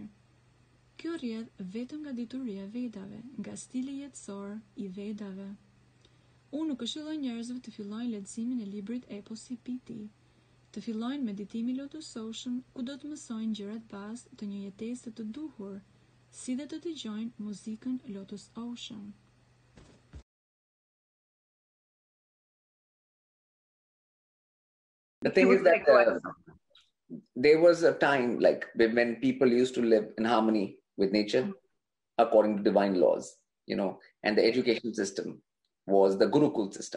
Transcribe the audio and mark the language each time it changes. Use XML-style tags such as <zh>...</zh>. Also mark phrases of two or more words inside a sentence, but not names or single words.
<sq>Kjo rrjedh vetëm nga dituria e Vedave, nga stili jetësor i Vedave. Unë nuk këshilloj njerëzve të fillojnë leximin e librit Epokave, të fillojnë meditimi Lotus Ocean, ku do të mësojnë gjërat bazë të një jetese të duhur, si dhe të dëgjojnë muzikën Lotus Ocean.</sq> <en>The thing is that there was a time when people used to live in harmony with nature according to divine laws, and the education system was the Gurukul system.</en>